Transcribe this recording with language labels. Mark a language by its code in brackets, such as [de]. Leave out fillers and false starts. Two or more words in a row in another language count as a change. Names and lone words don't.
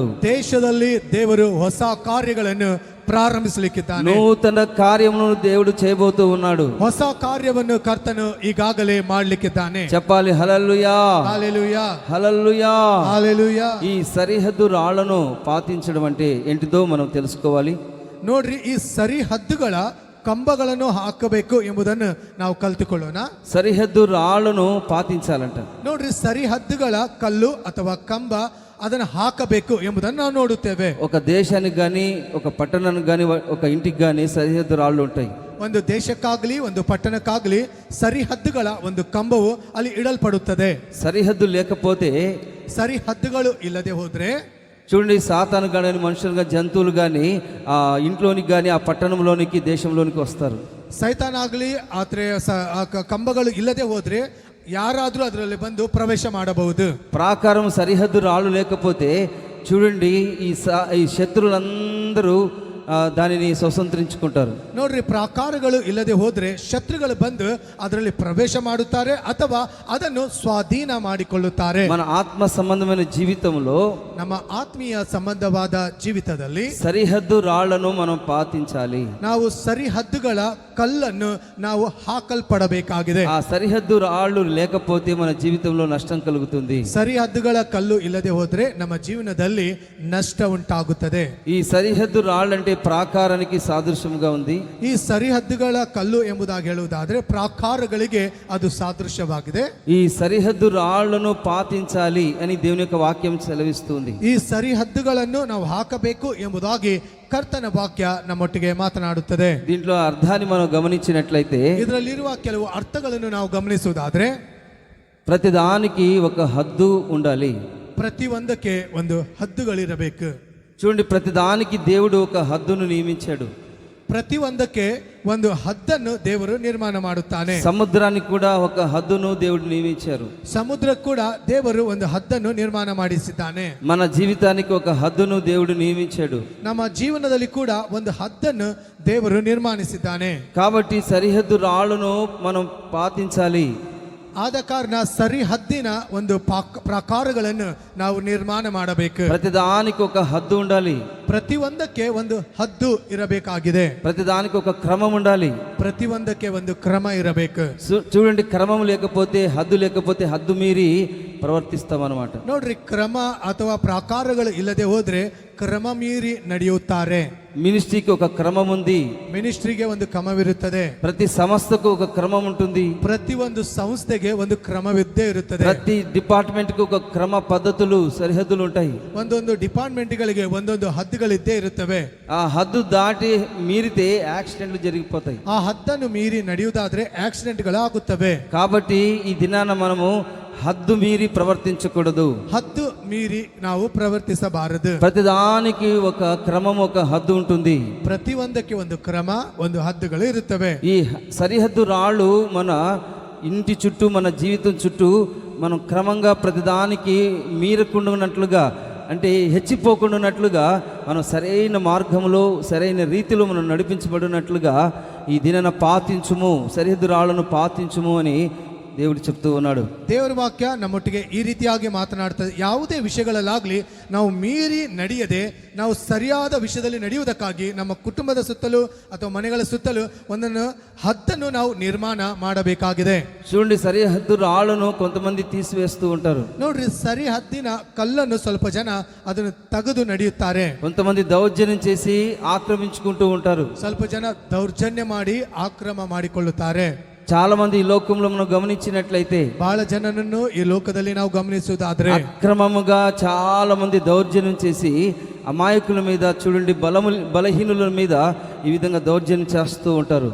[kn] ದೇಶದಲ್ಲಿ ದೇವರು ಹೊಸ ಕಾರ್ಯಗಳನ್ನು ಪ್ರಾರಂಭಿಸಲಿಕ್ಕಿದ್ದಾನೆ. [te] నూతన కార్యములను దేవుడు చేయబోతూ ఉన్నాడు. [kn] ಹೊಸ ಕಾರ್ಯವನ್ನು ಕರ್ತನು ಈಗಾಗಲೇ ಮಾಡಲಿಕ್ಕಿದ್ದಾನೆ. [te] చెప్పాలి హల్లెలూయా, హల్లెలూయా, హల్లెలూయా. హల్లెలూయా. ఈ సరిహద్దు రాళ్లను పాతించడం అంటే ఏంటిదో మనం తెలుసుకోవాలి. [kn] ನೋಡ್ರಿ, ಈ ಸರಿಹದ್ದುಗಳ ಕಂಬಗಳನ್ನು ಹಾಕಬೇಕು ಎಂಬುದನ್ನು ನಾವು ಕಲ್ತುಕೊಳ್ಳೋಣ. [te] సరిహద్దు రాళ్లను పాతించాలంట. [kn] ನೋಡ್ರಿ, ಸರಿಹದ್ದುಗಳ ಕಲ್ಲು ಅಥವಾ ಕಂಬ ಅದನ್ನು ಹಾಕಬೇಕು ಎಂಬುದನ್ನು ನಾವು ನೋಡುತ್ತೇವೆ. [te] ఒక దేశానికి కానీ, ఒక పట్టణానికి కానీ, ఒక ఇంటికి కానీ సరిహద్దు రాళ్ళు ఉంటాయి. [kn] ಒಂದು ದೇಶಕ್ಕಾಗಲಿ ಒಂದು ಪಟ್ಟಣಕ್ಕಾಗಲಿ ಸರಿಹದ್ದುಗಳ ಒಂದು ಕಂಬವು ಅಲ್ಲಿ ಇಡಲ್ಪಡುತ್ತದೆ. [te] సరిహద్దు లేకపోతే, [kn] ಸರಿಹದ್ದುಗಳು ಇಲ್ಲದೆ ಹೋದ್ರೆ [te] చూడండి, సాతాను కానీ, మనుషులు కానీ, జంతువులు కానీ ఆ ఇంట్లోనికి కానీ, ఆ పట్టణంలోనికి, దేశంలోనికి వస్తారు. [kn] ಸೈತಾನಾಗಲಿ ಆದ್ರೆ ಕಂಬಗಳು ಇಲ್ಲದೆ ಹೋದ್ರೆ ಯಾರಾದ್ರೂ ಅದರಲ್ಲಿ ಬಂದು ಪ್ರವೇಶ ಮಾಡಬಹುದು. [te] ప్రాకారం సరిహద్దు రాళ్ళు లేకపోతే చూడండి, ఈ శత్రువులందరూ దానిని స్వతంత్రించుకుంటారు. [kn] ನೋಡ್ರಿ, ಪ್ರಾಕಾರಗಳು ಇಲ್ಲದೆ ಹೋದ್ರೆ ಶತ್ರುಗಳು ಬಂದು ಅದರಲ್ಲಿ ಪ್ರವೇಶ ಮಾಡುತ್ತಾರೆ ಅಥವಾ ಅದನ್ನು ಸ್ವಾಧೀನ ಮಾಡಿಕೊಳ್ಳುತ್ತಾರೆ. [te] మన ఆత్మ సంబంధమైన జీవితంలో, [kn] ನಮ್ಮ ಆತ್ಮೀಯ ಸಂಬಂಧವಾದ ಜೀವಿತದಲ್ಲಿ [te] సరిహద్దు రాళ్లను మనం పాటించాలి. [kn] ನಾವು ಸರಿಹದ್ದುಗಳ ಕಲ್ಲನ್ನು ನಾವು ಹಾಕಲ್ಪಡಬೇಕಾಗಿದೆ. [te] ఆ సరిహద్దు రాళ్ళు లేకపోతే మన జీవితంలో నష్టం కలుగుతుంది. [kn] ಸರಿಹದ್ದುಗಳ ಕಲ್ಲು ಇಲ್ಲದೆ ಹೋದ್ರೆ ನಮ್ಮ ಜೀವನದಲ್ಲಿ ನಷ್ಟ ಉಂಟಾಗುತ್ತದೆ. [te] ఈ సరిహద్దు రాళ్ళంటే ప్రాకారానికి సాదృశ్యంగా ఉంది. [kn] ಈ ಸರಿಹದ್ದುಗಳ ಕಲ್ಲು ಎಂಬುದಾಗಿ ಹೇಳುವುದಾದ್ರೆ ಪ್ರಾಕಾರಗಳಿಗೆ ಅದು ಸಾದೃಶ್ಯವಾಗಿದೆ. [te] ఈ సరిహద్దు రాళ్లను పాటించాలి అని దేవుని యొక్క వాక్యం సెలవిస్తుంది. [kn] ಈ ಸರಿಹದ್ದುಗಳನ್ನು ನಾವು ಹಾಕಬೇಕು ಎಂಬುದಾಗಿ ಕರ್ತನ ವಾಕ್ಯ ನಮ್ಮೊಟ್ಟಿಗೆ ಮಾತನಾಡುತ್ತದೆ. [te] దీంట్లో అర్థాన్ని మనం గమనించినట్లయితే, [kn] ಇದರಲ್ಲಿರುವ ಕೆಲವು ಅರ್ಥಗಳನ್ನು ನಾವು ಗಮನಿಸುವುದಾದ್ರೆ [te] ప్రతిదానికి ఒక హద్దు ఉండాలి. [kn] ಪ್ರತಿಯೊಂದಕ್ಕೆ ಒಂದು ಹದ್ದುಗಳಿರಬೇಕು. [te] చూడండి, ప్రతిదానికి దేవుడు ఒక హద్దును నియమించాడు. [kn] ಪ್ರತಿಯೊಂದಕ್ಕೆ ಒಂದು ಹದ್ದನ್ನು ದೇವರು ನಿರ್ಮಾಣ ಮಾಡುತ್ತಾನೆ. [te] సముద్రానికి కూడా ఒక హద్దును దేవుడు నియమించారు. [kn] ಸಮುದ್ರ ಕೂಡ ದೇವರು ಒಂದು ಹದ್ದನ್ನು ನಿರ್ಮಾಣ ಮಾಡಿಸಿದ್ದಾನೆ. [te] మన జీవితానికి ఒక హద్దును దేవుడు నియమించాడు. [kn] ನಮ್ಮ ಜೀವನದಲ್ಲಿ ಕೂಡ ಒಂದು ಹದ್ದನ್ನು ದೇವರು ನಿರ್ಮಾಣಿಸಿದ್ದಾನೆ. [te] కాబట్టి సరిహద్దు రాళ్లను మనం పాటించాలి. [kn] ಆದ ಕಾರಣ ಸರಿಹದ್ದಿನ ಒಂದು ಪ್ರಕಾರಗಳನ್ನು ನಾವು ನಿರ್ಮಾಣ ಮಾಡಬೇಕು. [te] ప్రతిదానికి ఒక హద్దు ఉండాలి. [kn] ಪ್ರತಿಯೊಂದಕ್ಕೆ ಒಂದು ಹದ್ದು ಇರಬೇಕಾಗಿದೆ. [te] ప్రతిదానికి ఒక క్రమం ఉండాలి. [kn] ಪ್ರತಿಯೊಂದಕ್ಕೆ ಒಂದು ಕ್ರಮ ಇರಬೇಕು. [te] చూడండి, క్రమం లేకపోతే, హద్దు లేకపోతే హద్దు మీరి ప్రవర్తిస్తాం అన్నమాట. [kn] ನೋಡ್ರಿ, ಕ್ರಮ ಅಥವಾ ಪ್ರಕಾರಗಳು ಇಲ್ಲದೆ ಹೋದ್ರೆ ಕ್ರಮ ಮೀರಿ ನಡೆಯುತ್ತಾರೆ. [te] మినిస్ట్రీకి ఒక క్రమం ఉంది, [kn] ಮಿನಿಸ್ಟ್ರಿಗೆ ಒಂದು ಕ್ರಮವಿರುತ್ತದೆ, [te] ప్రతి సంస్థకు ఒక క్రమం ఉంటుంది, [kn] ಪ್ರತಿ ಒಂದು ಸಂಸ್ಥೆಗೆ ಒಂದು ಕ್ರಮವಿದ್ದೇ ಇರುತ್ತದೆ, [te] ప్రతి డిపార్ట్మెంట్ కు ఒక క్రమ పద్ధతులు సరిహద్దులు ఉంటాయి. [kn] ಒಂದೊಂದು ಡಿಪಾರ್ಟ್ಮೆಂಟ್ಗಳಿಗೆ ಒಂದೊಂದು ಹದ್ದುಗಳಿದ್ದೇ ಇರುತ್ತವೆ. [te] ఆ హద్దు దాటి మీరితే యాక్సిడెంట్లు జరిగిపోతాయి. [kn] ಆ ಹದ್ದನ್ನು ಮೀರಿ ನಡೆಯುವುದಾದ್ರೆ ಆಕ್ಸಿಡೆಂಟ್ಗಳು ಆಗುತ್ತವೆ. [te] కాబట్టి ఈ దినాన మనము హద్దు మీరి ప్రవర్తించకూడదు. [kn] ಹದ್ದು ಮೀರಿ ನಾವು ಪ್ರವರ್ತಿಸಬಾರದು. [te] ప్రతిదానికి ఒక క్రమం, ఒక హద్దు ఉంటుంది. [kn] ಪ್ರತಿ ಒಂದಕ್ಕೆ ಒಂದು ಕ್ರಮ, ಒಂದು ಹದ್ದುಗಳು ಇರುತ್ತವೆ. [te] ఈ సరిహద్దు రాళ్ళు మన ఇంటి చుట్టూ, మన జీవితం చుట్టూ మనం క్రమంగా ప్రతిదానికి మీరకుండా ఉన్నట్లుగా, అంటే హెచ్చిపోకుండా మనం సరైన మార్గంలో, సరైన రీతిలో మనం నడిపించబడినట్లుగా ఈ దినాన పాటించుము, సరిహద్దు రాళ్ళను పాటించుము అని దేవుడు చెప్తూ ఉన్నాడు. [kn] ದೇವರ ವಾಕ್ಯ ನಮ್ಮೊಟ್ಟಿಗೆ ಈ ರೀತಿಯಾಗಿ ಮಾತನಾಡ್ತದೆ. ಯಾವುದೇ ವಿಷಯಗಳಲ್ಲಾಗ್ಲಿ ನಾವು ಮೀರಿ ನಡೆಯದೆ, ನಾವು ಸರಿಯಾದ ವಿಷಯದಲ್ಲಿ ನಡೆಯುವುದಕ್ಕಾಗಿ ನಮ್ಮ ಕುಟುಂಬದ ಸುತ್ತಲೂ ಅಥವಾ ಮನೆಗಳ ಸುತ್ತಲೂ ಒಂದನ್ನು ಹದ್ದನ್ನು ನಾವು ನಿರ್ಮಾಣ ಮಾಡಬೇಕಾಗಿದೆ. [te] చూడండి, సరిహద్దు రాళ్ళను కొంతమంది తీసివేస్తూ ఉంటారు. [kn] ನೋಡ್ರಿ, ಸರಿ ಹದ್ದಿನ ಕಲ್ಲನ್ನು ಸ್ವಲ್ಪ ಜನ ಅದನ್ನು ತೆಗೆದು ನಡೆಯುತ್ತಾರೆ. [te] కొంతమంది దౌర్జన్యం చేసి ఆక్రమించుకుంటూ ఉంటారు. [kn] ಸ್ವಲ್ಪ ಜನ ದೌರ್ಜನ್ಯ ಮಾಡಿ ಆಕ್ರಮ ಮಾಡಿಕೊಳ್ಳುತ್ತಾರೆ. [te] చాలా మంది ఈ లోకంలో మనం గమనించినట్లయితే [kn] ಬಹಳ ಜನನನ್ನು ಈ ಲೋಕದಲ್ಲಿ ನಾವು ಗಮನಿಸುವುದಾದ್ರೆ [te] అక్రమముగా చాలా మంది దౌర్జన్యం చేసి అమాయకుల మీద, చూడండి, బలహీనుల మీద ఈ విధంగా దౌర్జన్యం చేస్తూ ఉంటారు.